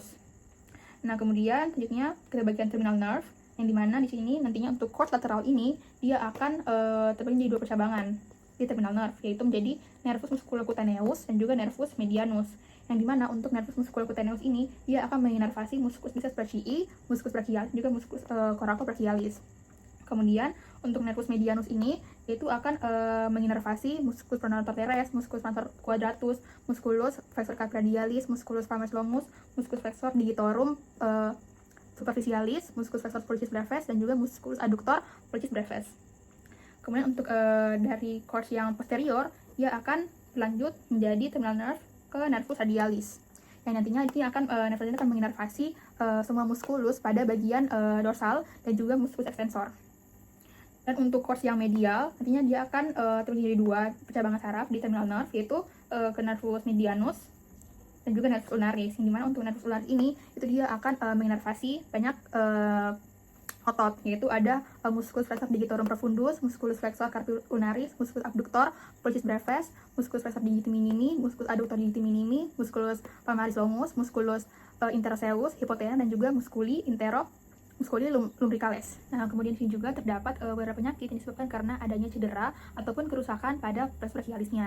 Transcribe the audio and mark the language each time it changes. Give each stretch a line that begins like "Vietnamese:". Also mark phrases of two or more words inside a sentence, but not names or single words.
Indonesian: Nah, kemudian selanjutnya ke bagian
English: terminal nerve,
Indonesian: yang dimana di sini nantinya untuk cors lateral ini dia akan terbagi menjadi 2 percabangan di
English: terminal nerve,
Indonesian: yaitu menjadi nervus musculocutaneus dan juga nervus medianus, yang dimana untuk nervus musculocutaneus ini dia akan menginervasi musculus biceps brachii, musculus brachialis, juga musculus coracobrachialis. Kemudian untuk nervus medianus ini itu akan menginervasi musculus pronator teres, musculus pronator quadratus, musculus flexor capradialis, musculus palmaris longus, musculus flexor digitorum superficialis, musculus flexor pollicis brevis, dan juga musculus adductor pollicis brevis. Kemudian untuk dari cors yang posterior, dia akan berlanjut menjadi
English: terminal nerve
Indonesian: ke nervus radialis, yang nantinya ini akan nervus ini akan menginervasi semua musculus pada bagian dorsal dan juga musculus extensor. Dan untuk cors yang medial, nantinya dia akan terdiri dari 2 percabangan saraf di
English: terminal nerve,
Indonesian: yaitu ke nervus medianus dan juga nervus ulnaris, yang dimana untuk nervus ulnaris ini itu dia akan menginervasi banyak otot, yaitu ada musculus flexor digitorum profundus, musculus flexor carpi ulnaris, musculus abductor pollicis brevis, musculus flexor digiti minimi, musculus adductor digiti minimi, musculus palmaris longus, musculus interoseus hypotenus, dan juga musculi lumbricales. Nah, kemudian di sini juga terdapat beberapa penyakit yang disebabkan karena adanya cedera ataupun kerusakan pada plexus brachialisnya.